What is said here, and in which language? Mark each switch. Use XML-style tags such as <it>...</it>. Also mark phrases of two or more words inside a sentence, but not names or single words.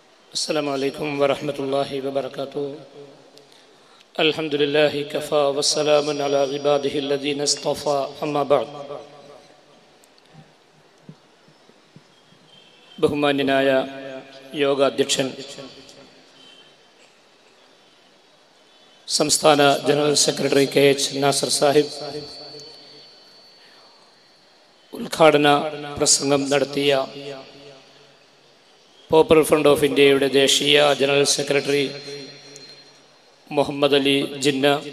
<ar>السلام عليكم ورحمة الله وبركاته. الحمد لله كفى والسلام على عباده الذين اصطفى أما بعد.</ar> <ml>ബഹുമാന്യനായ യോഗാധ്യക്ഷൻ, സംസ്ഥാന ജനറൽ സെക്രട്ടറി KH നാസർ സാഹിബ് ഉദ്ഘാടന പ്രസംഗം നടത്തിയ പോപ്പുലർ ഫ്രണ്ട് ഓഫ് ഇന്ത്യയുടെ ദേശീയ ജനറൽ സെക്രട്ടറി മുഹമ്മദ് അലി ജിന്ന,</ml>